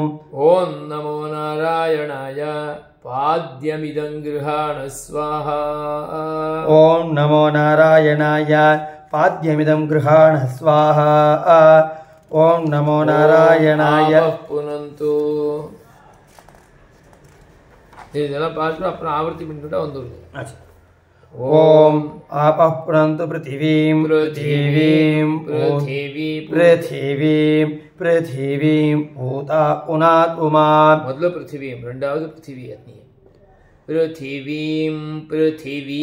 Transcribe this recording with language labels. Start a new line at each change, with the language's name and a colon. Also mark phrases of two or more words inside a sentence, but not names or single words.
Sanskrit: ओम नमो नारायणाय पाद्यमिदं गृहाण स्वाहा. ओम नमो नारायणाय पाद्यमिदं गृहाण स्वाहा. ओम नमो नारायणाय
Tamil: पुनन्तु இதெல்லாம் பார்த்து அப்புறம் ஆவர்த்தி பண்ணிட்டு வந்துருது.
Sanskrit: ओम आपः पुनन्तु पृथिवीं पृथिवीं पृथिवीं पृथिवीं भूता पुनातु मां.
Tamil: முதல்ல पृथिवीं ரெண்டாவது पृथिवी அத்னி पृथिवीं पृथिवी